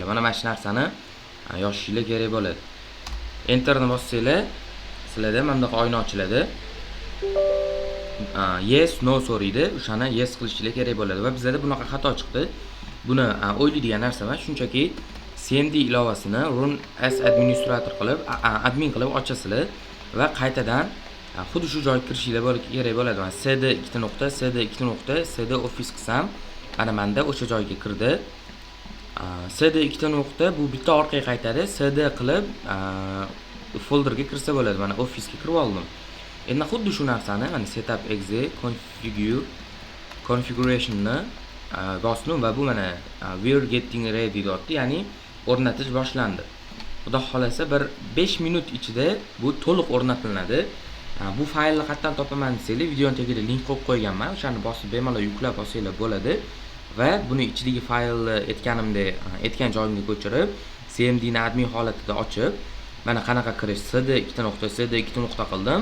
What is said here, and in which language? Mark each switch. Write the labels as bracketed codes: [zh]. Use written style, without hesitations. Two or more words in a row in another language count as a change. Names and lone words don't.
[uz] Mana shu narsani yozishinglar kerak bo'ladi. Enterni bossanglar, sizlarda mana bunday oyna ochiladi. Yes, no so'raydi. O'shani yes qilishinglar kerak bo'ladi va bizda bunaqa xato chiqdi. Buni o'ylaydigan narsa emas, shunchaki CMD ilovasini [en] run as administrator [uz] qilib, admin qilib ochasizlar va qaytadan xuddi shu joyga kirishinglar kerak bo'ladi. Mana cd 2 nuqta, cd 2 nuqta, cd office qilsam, mana menda o'sha joyga kirdi. cd 2 nuqta bu bitta orqaga qaytadi. cd qilib folderga kirsa bo'ladi. Mana office ga kirib oldim. Endi xuddi shu narsani mana [en] setup exe [uz] configurationni bosdim va bu mana [en] we're getting ready [uz] deyapti, ya'ni o'rnatish boshlandi. Xudo xolasa bir 5 minut ichida bu to'liq o'rnatiladi. Bu faylni qayerdan topaman desanglar, videoning tagida link qo'yib qo'yganman. O'shani bosib bemalol yuklab olsanglar bo'ladi va buni ichidagi faylni aytgan joyimga ko'chirib, CMD ni admin holatida ochib, mana qanaqa kirish cd 2 nuqta, cd 2 nuqta qildim.